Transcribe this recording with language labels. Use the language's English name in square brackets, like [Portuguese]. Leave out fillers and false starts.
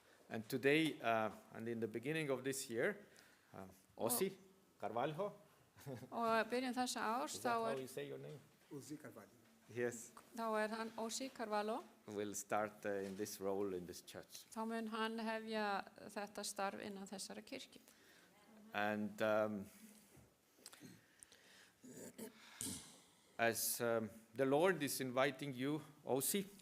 [English] and today, and in the beginning of this year, Ossi Carvalho, [Icelandic] Og byrjun þessa árs [English] is that how [Icelandic] þá [English] you say your name? Uzi Carvalho. Yes, [Icelandic] hann Ossi Carvalho. [English] will start in this role in this church. [Icelandic] Þá mun hann hefja þetta starf innan þessara kirkju. [English] And as the Lord is inviting you, Ossi,